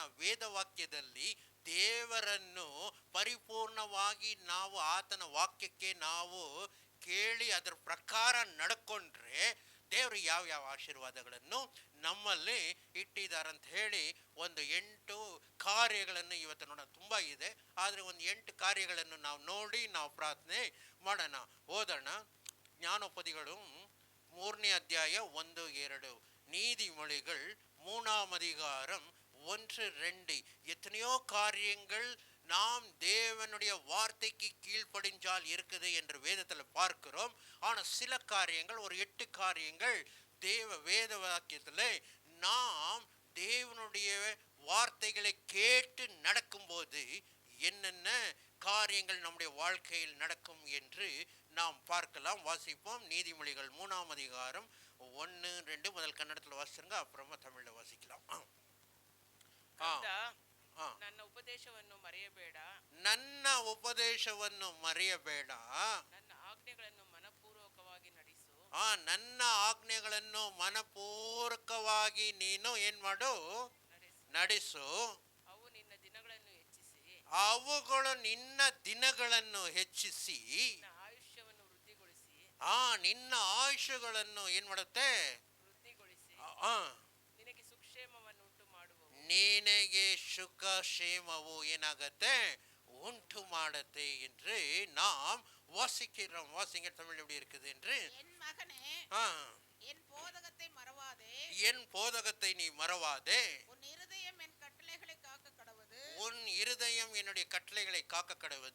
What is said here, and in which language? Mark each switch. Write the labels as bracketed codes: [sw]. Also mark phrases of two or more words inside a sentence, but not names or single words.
[kn] ವೇದವಾಕ್ಯದಲ್ಲಿ ದೇವರನ್ನು ಪರಿಪೂರ್ಣವಾಗಿ ನಾವು ಆತನ ವಾಕ್ಯಕ್ಕೆ ನಾವು ಕೇಳಿ ಅದರ ಪ್ರಕಾರ ನಡ್ಕೊಂಡ್ರೆ ದೇವರು ಯಾವ ಆಶೀರ್ವಾದಗಳನ್ನು ನಮ್ಮಲ್ಲಿ ಇಟ್ಟಿದ್ದಾರಂತ ಹೇಳಿ ಒಂದು 8 ಕಾರ್ಯಗಳನ್ನು ಇವತ್ತು ನೋಡೋಣ. ತುಂಬ ಇದೆ, ಆದರೆ ಒಂದು 8 ಕಾರ್ಯಗಳನ್ನು ನಾವು ನೋಡಿ ನಾವು ಪ್ರಾರ್ಥನೆ ಮಾಡೋಣ. ಓದೋಣ. [ta] ஞானோபதிகள் 3 அத்தியாயம் 1-2, நீதிமொழிகள் 3 அதிகாரம் 1-2. எத்தனையோ காரியங்கள் நாம் தேவனுடைய வார்த்தைக்கு கீழ்ப்படிஞ்சால் இருக்குது என்று வேதத்தில் பார்க்கிறோம். ஆனால் சில காரியங்கள், ஒரு 8 காரியங்கள் வேத வாக்கியத்தில் நாம் தேவனுடைய வார்த்தைகளை கேட்டு நடக்கும்போது என்னென்ன காரியங்கள் நம்முடைய வாழ்க்கையில் நடக்கும் என்று நாம் பார்க்கலாம். வாசிப்போம். நீதிமொழிகள் 3 அதிகாரம் 1-2 முதல் கன்னடத்தில் வாசிருங்க, அப்புறமா தமிழில் வாசிக்கலாம். [kn] ನನ್ನ ಉಪದೇಶವನ್ನು ಮರೆಯಬೇಡ, ನನ್ನ ಉಪದೇಶವನ್ನು ಮರೆಯಬೇಡ, ನನ್ನ ಆಜ್ಞೆಗಳನ್ನು ಮನಪೂರ್ವಕವಾಗಿ ನಡೆಸು, ನನ್ನ ಆಜ್ಞೆಗಳನ್ನು ಮನಪೂರ್ವಕವಾಗಿ ನೀನು ಏನ್ ಮಾಡು, ನಡೆಸು. ಅವು ನಿನ್ನ ದಿನಗಳನ್ನು ಹೆಚ್ಚಿಸಿ, ಅವುಗಳು ನಿನ್ನ ದಿನಗಳನ್ನು ಹೆಚ್ಚಿಸಿ, ನಿನ್ನ ಆಯುಷ್ಯವನ್ನು ವೃದ್ಧಿಗೊಳಿಸಿ, ನಿನ್ನ ಆಯುಷ್ಯಗಳನ್ನು ಏನ್ ಮಾಡುತ್ತೆ, ವೃದ್ಧಿಗೊಳಿಸಿ, ನಿನಗೆ ಸುಕ್ಷೇಮವನ್ನು ಉಂಟು ಮಾಡುವವು, ನಿನಗೆ ಸುಖ ಕ್ಷೇಮವು ಏನಾಗತ್ತೆ, [ta] உண்டு மாடத்தை என்று நாம் வாசிக்கிறோம். வாசிங்க, தமிழ் எப்படி இருக்குது என்று. என் மகனே, என் போதகத்தை மறவாதே, என் போதகத்தை நீ மறவாதே, உன் இருதயம் என் கட்டளைகளை காக்க கடவுது, உன் இருதயம் என்னுடைய கட்டளைகளை காக்க கடவுது,